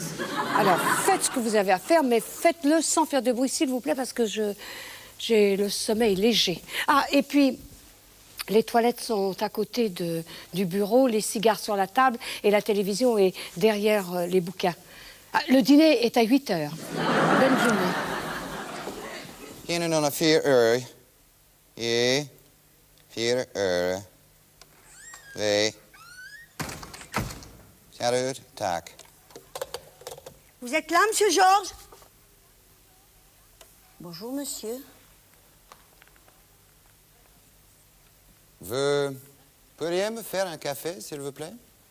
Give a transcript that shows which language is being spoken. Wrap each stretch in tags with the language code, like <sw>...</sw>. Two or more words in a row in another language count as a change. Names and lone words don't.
<fr>Alors, faites ce que vous avez à faire, mais faites-le sans faire de bruit, s'il vous plaît, parce que j'ai le sommeil léger. Ah, et puis... Les toilettes sont à côté du bureau, les cigares sur la table et la télévision est derrière les bouquins. Ah, le dîner est à 8 heures. Bonne journée.</fr> <nl>Innen under 4 uur. Ja, 4 uur.</nl> <fr>2. Salut, tac. Vous êtes là, monsieur Georges? Bonjour, monsieur. Vous pourriez me faire un café, s'il vous plaît?</fr>